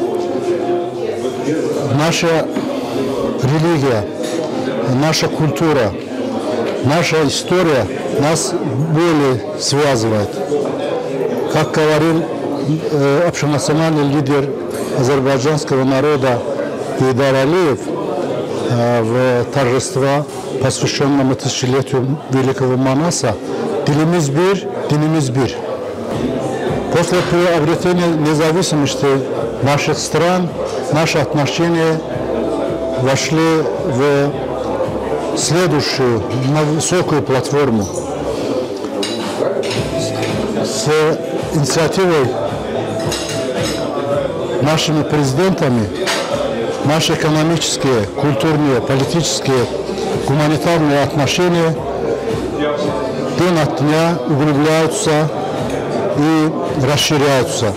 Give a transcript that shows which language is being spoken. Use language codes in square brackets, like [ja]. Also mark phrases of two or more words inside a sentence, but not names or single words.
[ru] Наша религия, наша культура, наша история нас более связывает. Как говорил общенациональный лидер азербайджанского народа Идар Алиев в торжестве, посвященном тысячелетию Великого Манаса, [az] «Дилimiz bir, dinimiz bir». [ru] После приобретения независимости наших стран, наши отношения вошли в следующую, на высокую платформу. С инициативой нашими президентами наши экономические, культурные, политические, гуманитарные отношения день от дня углубляются и расширяются.